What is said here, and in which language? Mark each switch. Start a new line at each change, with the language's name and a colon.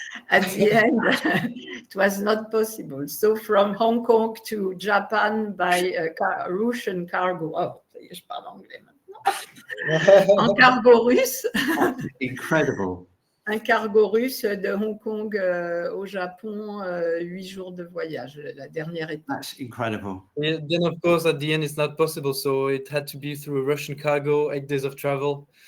English: At the end, it was not possible. So from Hong Kong to Japan by Russian cargo.
French: Oh, je parle anglais maintenant. En cargo russe.
English: Incredible.
French: un cargo russe de Hong Kong au Japon, 8 jours de voyage, la dernière étape.
English: That's incredible. Yeah, then of course at the end it's not possible, so it had to be through a Russian cargo, 8 days of travel.